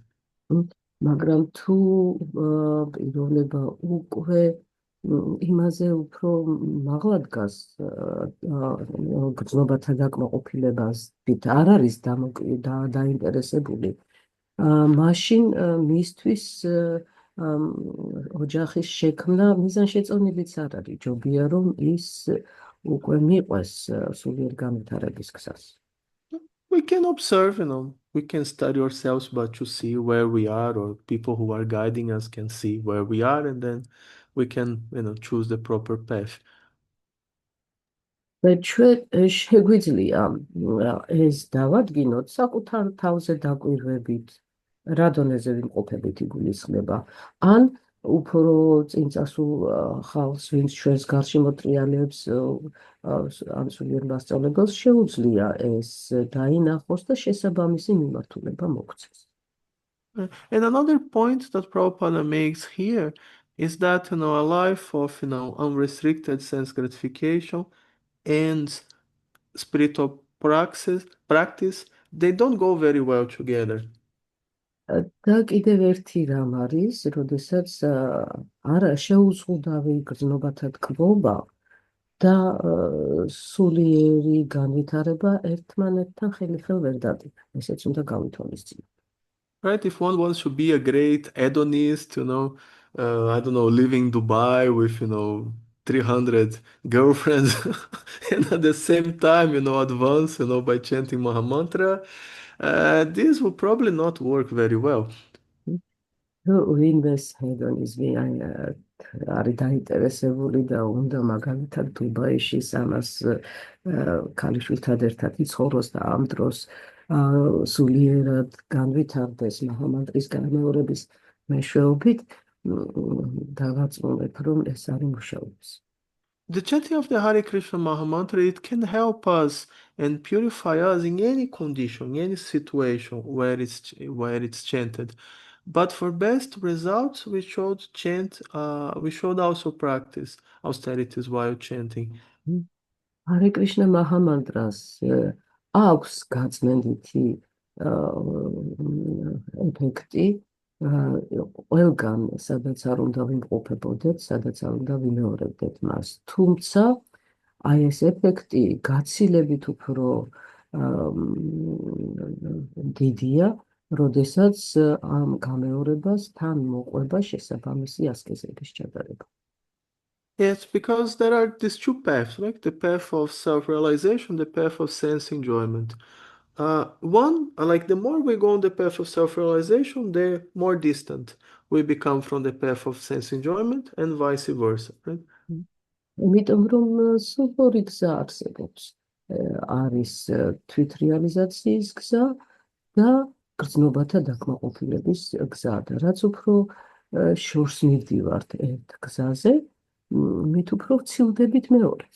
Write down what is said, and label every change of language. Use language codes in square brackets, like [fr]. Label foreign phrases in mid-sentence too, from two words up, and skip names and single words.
[ka] მაგრამ თუ პიროვნება უკვე იმაზე უფრო მაღლა დგას გრძნობათა დაკმაყოფილებებით არ არის დაინტერესებული, მაშინ მისთვის ოჯახის შექმნა მიზანშეწონილიც არ არის, ჯობია რომ ის უკვე მიყვეს სულიერ განვითარების გზას. [en] We can observe, we can study ourselves, but to see where we are, or people who are guiding us can see where we are, and then we can, choose the proper path. [ka] ჩვენ შეგვიძლია ეს დავადგინოთ საკუთარ თავზე დაკვირვებით, რა დონეზე ვიმყოფებით იგულისხმება, ან უფრო წინ წასულ ხალხს, ვინც ჩვენს გარშემო მოტრიალებს, ან სულიერ მასწავლებელს შეუძლია ეს დაინახოს და შესაბამისი მიმართულება მოქცეს. [en] And another point that Prabhupada makes here is that, a life of, unrestricted sense gratification and spiritual practice, they don't go very well together. [ka] და კიდევ ერთი რამ არის, როდესაც არა შეუზღუდავი გრძნობათა ტკბობა და სულიერი განვითარება ერთმანეთთან ხელი-ხელ ვერ დადგება. ესეც უნდა გავითვალისწინოთ. [en] Right? If one wants to be a great hedonist, I don't know, living in Dubai with, 300 girlfriends, and at the same time, advance, by chanting Maha Mantra, this will probably not work very well. [ka] ვინმეს ჰედონიზმი არის დაინტერესებული და უნდა მაგალითად დუბაიში სამას ქალიშვილთან ერთად იცხოვროს და ამ დროს სულიერად განვითარდეს მაჰამანტრის გამეორების მეშვეობით დავაწმუნებ რომ ეს არის მუშაობის. [en] The chanting of the Hare Krishna Maha Mantra, it can help us and purify us in any condition, any situation where it's chanted. But for best results, we should also practice austerities while chanting. [ka] Hare Krishna მაჰამანტრას აქვს გაწმენდითი ეფექტი ყველგან, სადაც არ უნდა ვიმყოფებოდეთ, სადაც არ უნდა ვიმეორებდეთ მას. თუმცა აი ეს ეფექტი გაცილებით უფრო დიდია, როდესაც ამ გამეორებას თან მოყვება შესაბამისი ასკეზების ჩატარება. [en] Yes, because there are these two paths, like the path of self-realization, the path of sense enjoyment. The more we go on the path of self-realization, the more distant we become from the path of sense enjoyment, and vice versa, right? [ka] იმიტომ რომ სუპორი გზა არსებობს, არის თვითრეალიზაციის გზა და გრძნობათა დაკმაყოფილების გზა და რაც უფრო შორს მივდივართ ერთ გზაზე, მით უფრო ვცილდებით მეორეს.